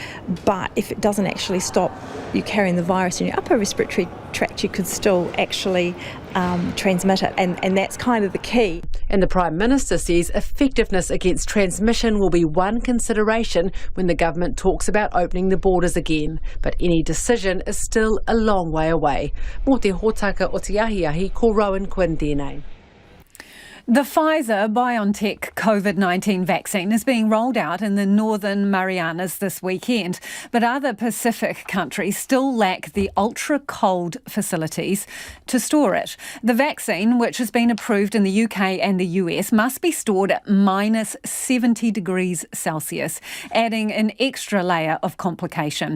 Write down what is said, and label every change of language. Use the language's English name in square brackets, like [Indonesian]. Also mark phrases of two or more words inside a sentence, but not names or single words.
[English] But if it doesn't actually stop you carrying the virus in your upper respiratory tract, you could still actually transmit it, and that's kind of the key. And the Prime Minister says effectiveness against transmission will be one consideration when the government talks about opening the borders again. But any decision is still a long way away. [Māori] Mō te hōtaka o te ahiahi, ko Rowan Quinn tēnei. [English] The Pfizer-BioNTech COVID-19 vaccine is being rolled out in the Northern Marianas this weekend, but other Pacific countries still lack the ultra-cold facilities to store it. The vaccine, which has been approved in the UK and the US, must be stored at minus 70 degrees Celsius, adding an extra layer of complication.